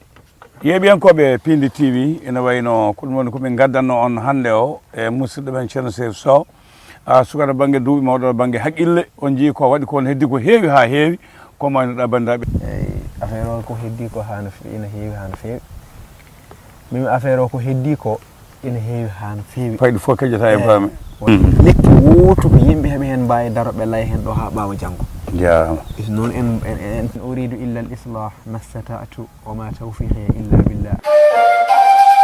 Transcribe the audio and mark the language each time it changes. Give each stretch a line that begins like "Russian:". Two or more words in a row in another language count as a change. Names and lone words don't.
Fula: yeeɓiyankoɓe Pinde TV ene wayno ko ɗum woni komin gaddanno on hannde o e musidɗo men ceerno Cherif Sow sukata banggue duuɓi mawɗo banggue haqqille on jii ko waɗi ko heddi ko heewi ha heewi ko maynoɗa bandiraɓe eyyi affaire o ko heddi ko ina heewi ha no feewi mimi affaire o ko heddi ko ina heewi ha no feewi fayɗo fof kejjata e bame lekki woto ko yimɓe heeɓe hen mbawi daroɓe lay hen ɗo ha ɓawa janggo jarama noon en
Arabic: أريد إلا الإصلاح ما استطعت وما توفيقي إلا بالله